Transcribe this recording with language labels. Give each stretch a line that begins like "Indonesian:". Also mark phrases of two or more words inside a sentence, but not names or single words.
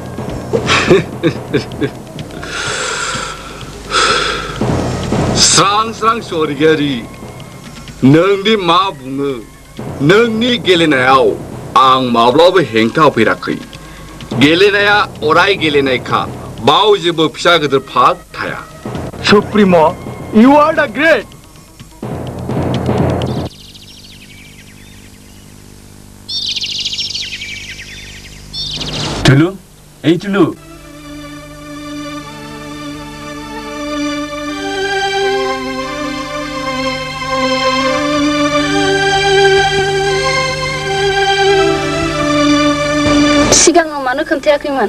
Bodo: स्रां स्रां स्वर्गियारि नोंदि मा बुङो नोंनि गेलेनायाव आं माब्लाबो हेंथा होफेराखै गेलेनाया अराय गेलेनायखा बाव जेबो फिसा गिदिर फाग थाया
English: Supreme you are the great टुलु এই टुलु
Bodo: सिगाङाव मानो खोन्थायाखैमोन